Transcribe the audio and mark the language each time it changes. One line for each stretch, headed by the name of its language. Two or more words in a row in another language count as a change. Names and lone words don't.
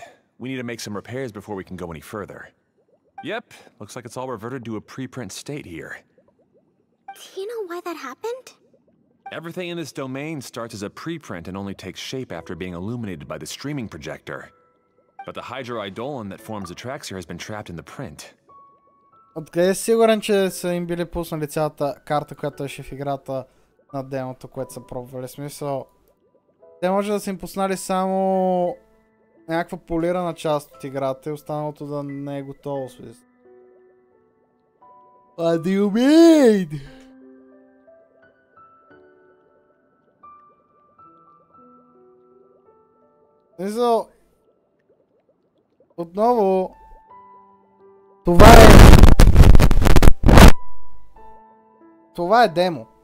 English: We need to make some repairs before we can go any further. Yep, looks like it's all reverted to a preprint state here. Do you know why that happened? Everything in this domain starts as a preprint and only takes shape after being illuminated by the streaming projector. But the hydroidolin that forms the tracks here has been trapped in the print.
Bulgarian: Откъде си сигурен, че са им били пуснали цялата карта, която беше в играта на демото, което са пробвали? Смисъл, те може да са им пуснали само някаква полирана част от играта и останалото да не е готово.
English: What do you mean?
Bulgarian: Отново това е демо.